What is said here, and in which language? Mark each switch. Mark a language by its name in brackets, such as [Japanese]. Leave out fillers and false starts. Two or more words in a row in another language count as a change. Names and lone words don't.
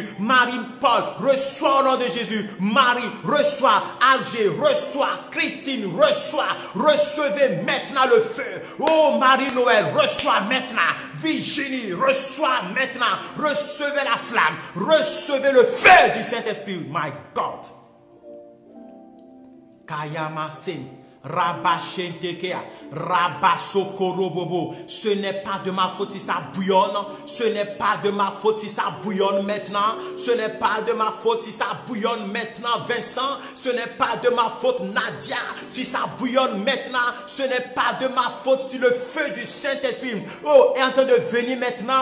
[French] Marie-Paul, reçois au nom de Jésus. Marie, reçois. Alger, reçois. Christine, reçois. Recevez maintenant le feu. Oh Marie-Noël, reçois maintenant. Virginie, reçois maintenant. Recevez la flamme. Recevez le feu du Saint-Esprit. [English] My God. Kayamasen. Rabashentekea, Rabasokorobobo. [French] Ce n'est pas de ma faute si ça bouillonne. Ce n'est pas de ma faute si ça bouillonne maintenant. Ce n'est pas de ma faute si ça bouillonne maintenant, Vincent. Ce n'est pas de ma faute, Nadia, si ça bouillonne maintenant. Ce n'est pas de ma faute si le feu du Saint-Esprit est en train de venir maintenant.